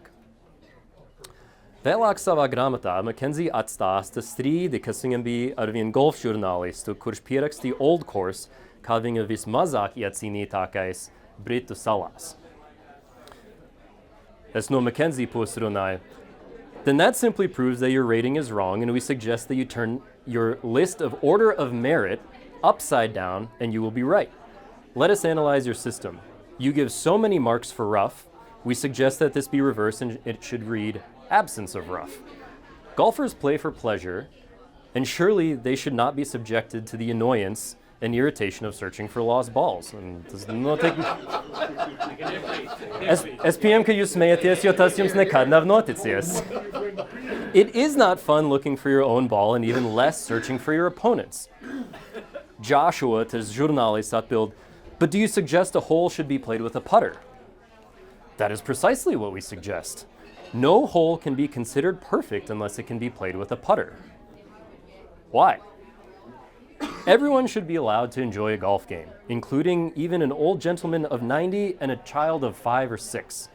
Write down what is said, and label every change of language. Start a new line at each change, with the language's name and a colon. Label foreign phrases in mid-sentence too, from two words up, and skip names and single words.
Latvian: Vēlāk savā grāmatā Makenzija atstāsta strīdi, kas viņam bija ar vienu golfa žurnālistu, kurš pierakstīja Old Course kā viņa vismazāk iecīnītākais Britu salās. Es no Makenzija puses runāju.
English: Then that simply proves that your rating is wrong, and we suggest that you turn your list of order of merit upside down, and you will be right. Let us analyze your system. You give so many marks for rough. We suggest that this be reversed, and it should read absence of rough. Golfers play for pleasure, and surely they should not be subjected to the annoyance and irritation of searching for lost balls.
Latvian: Es pieņemu, ka jūs smejaties, jo tas jums nekad nav noticies.
English: It is not fun looking for your own ball, and even less searching for your opponents. Joshua,
Latvian: tas žurnālists, atbild,
English: but do you suggest a hole should be played with a putter? That is precisely what we suggest. No hole can be considered perfect unless it can be played with a putter. Why? Everyone should be allowed to enjoy a golf game, including even an old gentleman of 90 and a child of 5 or 6.